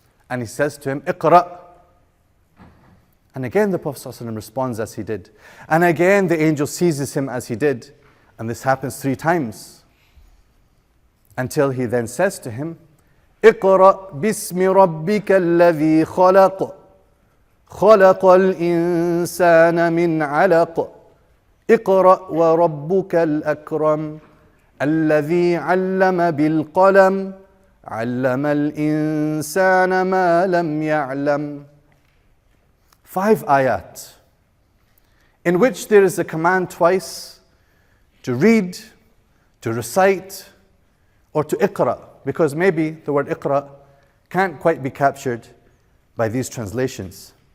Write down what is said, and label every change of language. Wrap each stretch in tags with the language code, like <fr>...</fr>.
<en>And he says to him, Iqra. And again the Prophet ﷺ responds as he did. And again the angel seizes him as he did. And this happens 3 times. Until he then says to him,</en> <ar>Iqra bismi rabbika alladhi khalaq. خلق الإنسان من علق اقرأ وربك الأكرم الذي علم بالقلم علم الإنسان ما لم يعلم.</ar> <en>5 ayat in which there is a command twice to read, to recite, or to iqra, because maybe the word iqra can't quite be captured by these translations.</en>